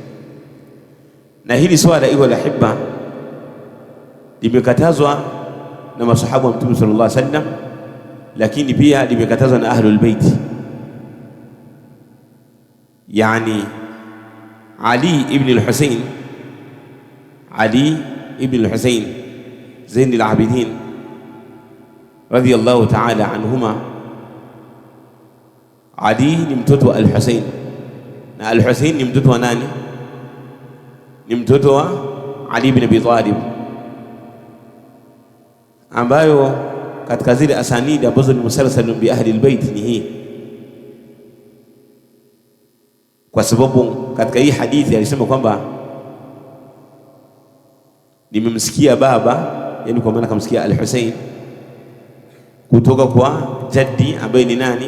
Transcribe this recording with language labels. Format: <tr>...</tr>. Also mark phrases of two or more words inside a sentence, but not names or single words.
<sw>Na hili swala iko la hibba limekatazwa na masahaba wa Mtume</sw> <ar>صلى الله عليه وسلم,</ar> <sw>lakini pia limekatazwa na</sw> <ar>أهل البيت.</ar> <sw>Yani Ali ibn al-Husayn Zain al-Abidin</sw> <ar>رضي الله تعالى عنهما.</ar> <sw>Ali ni mtoto wa al-Husayn, na al-Husayn ni mtoto wa nani? Ni mtoto wa Ali ibn Abi Talib, ambayo katika zile asanidi ambazo ni</sw> <ar>مسلسل بأهل البيت</ar> <sw>ni hii, kwa sababu katika hii hadithi alisema kwamba nimemsikia baba, yani kwa maana kamsikia al-Husayn kutoka kwa jaddi ambaye ni nani?</sw>